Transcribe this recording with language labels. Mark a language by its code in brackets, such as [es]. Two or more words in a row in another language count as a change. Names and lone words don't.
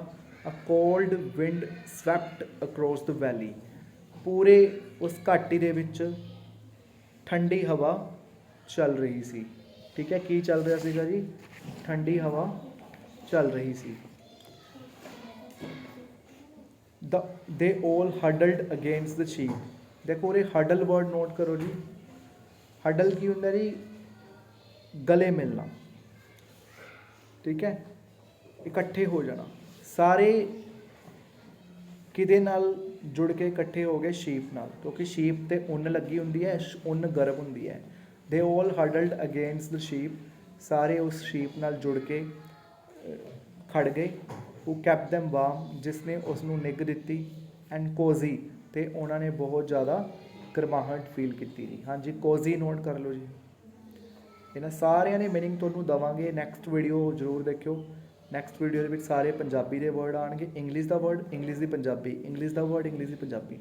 [en] a cold wind swept across the valley, [pa] ਪੂਰੇ ਉਸ ਘਾਟੀ ਦੇ ਵਿੱਚ ਠੰਡੀ ਹਵਾ ਚੱਲ ਰਹੀ ਸੀ। ਠੀਕ ਹੈ, ਕੀ ਚੱਲ ਰਿਹਾ ਸੀਗਾ ਜੀ, ਠੰਡੀ ਹਵਾ ਚੱਲ ਰਹੀ ਸੀ। [en] they all huddled against the sheep, [pa] ਦੇਖੋ ਉਰੇ [en] huddle word [pa] ਨੋਟ ਕਰੋ ਜੀ। ਹਡਲ ਕੀ ਹੁੰਦਾ ਜੀ, ਗਲੇ ਮਿਲਣਾ, ਠੀਕ ਹੈ, ਇਕੱਠੇ ਹੋ ਜਾਣਾ। ਸਾਰੇ ਕਿਹਦੇ ਨਾਲ ਜੁੜ ਕੇ ਇਕੱਠੇ ਹੋ ਗਏ, ਸ਼ੀਪ ਨਾਲ, ਕਿਉਂਕਿ ਸ਼ੀਪ 'ਤੇ ਉੱਨ ਲੱਗੀ ਹੁੰਦੀ ਹੈ, ਉੱਨ ਗਰਮ ਹੁੰਦੀ ਹੈ। [en] they all huddled against the sheep, [pa] ਸਾਰੇ ਉਸ ਸ਼ੀਪ ਨਾਲ ਜੁੜ ਕੇ ਖੜ ਗਏ। [en] who kept them warm, [pa] ਜਿਸ ਨੇ ਉਸ ਨੂੰ ਨਿੱਘ ਦਿੱਤੀ। [en] and cozy, [pa] ਅਤੇ ਉਹਨਾਂ ਨੇ ਬਹੁਤ ਜ਼ਿਆਦਾ ਗਰਮਾਹਟ ਫੀਲ ਕੀਤੀ ਜੀ। ਹਾਂਜੀ ਕੋਜ਼ੀ ਨੋਟ ਕਰ ਲਓ ਜੀ। ਇਹਨਾਂ ਸਾਰਿਆਂ ਦੇ ਮੀਨਿੰਗ ਤੁਹਾਨੂੰ ਦੇਵਾਂਗੇ, [en] next video [pa] ਜ਼ਰੂਰ ਦੇਖਿਓ। [en] next video [pa] ਦੇ ਵਿੱਚ ਸਾਰੇ ਪੰਜਾਬੀ ਦੇ ਵਰਡ ਆਉਣਗੇ, ਇੰਗਲਿਸ਼ ਦਾ ਵਰਡ, ਇੰਗਲਿਸ਼ ਦੀ ਪੰਜਾਬੀ, ਇੰਗਲਿਸ਼ ਦਾ ਵਰਡ, ਇੰਗਲਿਸ਼ ਦੀ ਪੰਜਾਬੀ।